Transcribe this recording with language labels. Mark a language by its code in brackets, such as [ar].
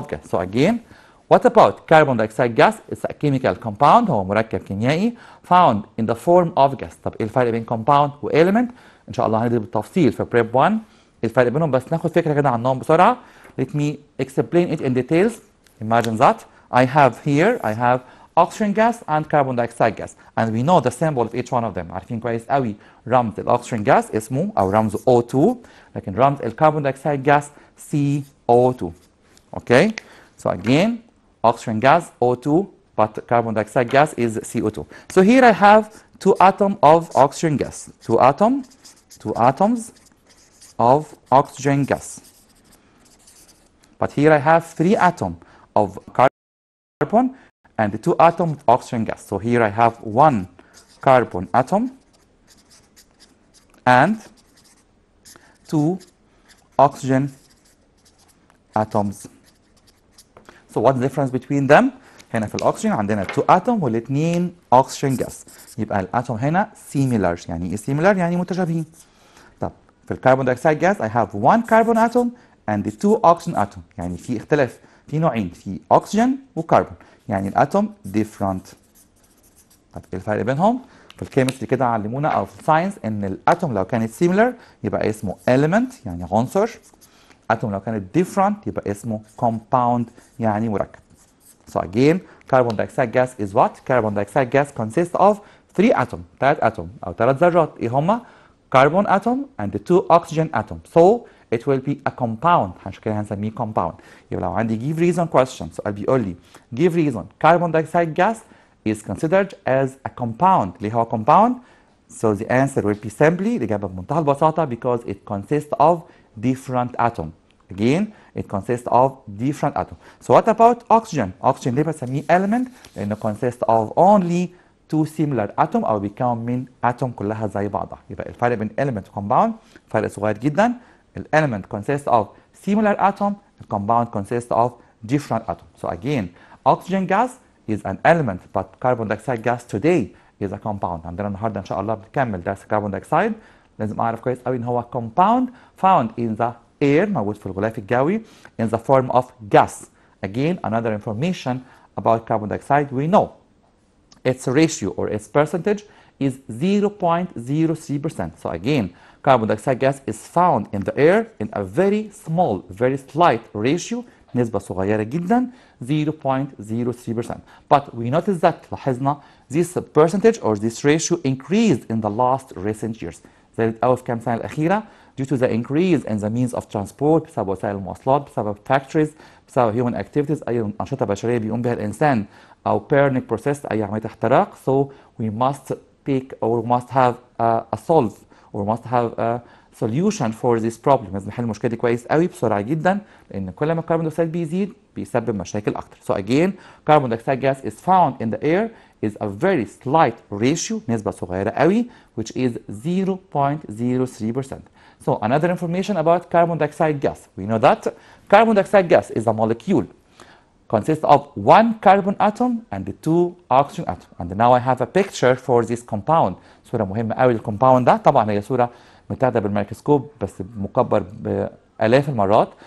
[en] So again, what about carbon dioxide gas? It's a chemical compound. [ar] هو مركب كيميائي [en] found in the form of gas. [ar] طب ايه الفرق بين compound و element؟ ان شاء الله هندرس بالتفصيل في prep 1 الفرق بينهم بس ناخد فكره كده عنهم بسرعه. [en] Let me explain it in details. Imagine that I have oxygen gas and carbon dioxide gas and we know the symbol of each one of them. [ar] عارفين كويس قوي رمز الاكسجين gas اسمه او رمز O2 لكن رمز الكربون دايوكسيد gas CO2. [en] Okay, so again oxygen gas O2 but carbon dioxide gas is CO2. So here I have two atoms of oxygen gas, two atoms of oxygen gas. But here I have three atoms of carbon and the two atoms of oxygen gas. So here I have one carbon atom and two oxygen atoms. So what's the difference between them? [ar] هنا في الأكسجين عندنا two atom والاثنين oxygen gas. يبقى الأتوم هنا similar. يعني إيه similar؟ يعني متشابهين. طب في الكربون دايوكسيد gas I have one carbon atom and the two oxygen atom. يعني في اختلاف في نوعين في أكسجين وكربون. يعني الأتوم different. طب إيه الفرق بينهم؟ في الكيمستري كده علمونا أو في الساينس إن الأتوم لو كانت similar يبقى اسمه element يعني عنصر. أتوم لو كانت different يبقى اسمه compound يعني مركب. [en] So again, carbon dioxide gas is what? Carbon dioxide gas consists of three atoms, [ar] ثلاث ذرات. إيه هما؟ [en] Carbon atom and the two oxygen atoms. So it will be a compound. [ar] عشان كده هنسميه compound. يبقى لو عندي [en] give reason question [ar] سؤال بيقول لي [en] give reason carbon dioxide gas is considered as a compound. [ar] ليه هو compound? [en] So the answer will be simply [ar] الإجابة بمنتهى البساطة [en] because it consists of different atoms. Again, it consists of different atoms. So what about oxygen? [ar] Oxygen ليه بسميه element؟ لأنه [en] consists of only two similar atoms [ar] أو بيكون من atom كلها زي بعضها. يبقى الفرق بين element و compound فرق صغير جدا. [en] element consists of similar atom, compound consists of different atoms. So again, oxygen gas is an element, but carbon dioxide gas today is a compound. [ar] عندنا النهارده إن شاء الله بنكمل درس carbon dioxide. لازم أعرف كويس قوي إن هو [en] compound found in the air [ar] موجود في الغلاف الجوي [en] in the form of gas. Again, another information about carbon dioxide we know its ratio or its percentage is 0.03%. So again, carbon dioxide gas is found in the air in a very small, very slight ratio [ar] نسبة صغيرة جدا [en] 0.03%. But we notice that لاحظنا this percentage or this ratio increased in the last recent years. زادت قوي في كام سنة الأخيرة due to the increase in the means of transport بسبب وسائل المواصلات بسبب factories بسبب human activities أي أنشطة بشرية بيقوم بها الإنسان أو burning process أي عملية احتراق. So we must take or must have a solve or must have a solution for this problem. [ar] لازم نحل المشكلة دي كويس قوي بسرعة جدا لأن كل ما الكربون دايوكسيد بيزيد بيسبب مشاكل أكتر. [en] So again, carbon dioxide gas is found in the air is a very slight ratio [ar] نسبة صغيرة قوي [en] which is 0.03%. So another information about carbon dioxide gas. We know that carbon dioxide gas is a molecule consists of one carbon atom and two oxygen atom. And now I have a picture for this compound. [ar] صورة مهمة قوي للكومباوند ده. طبعا هي صورة متاخدة بالميكروسكوب بس مكبر بآلاف المرات.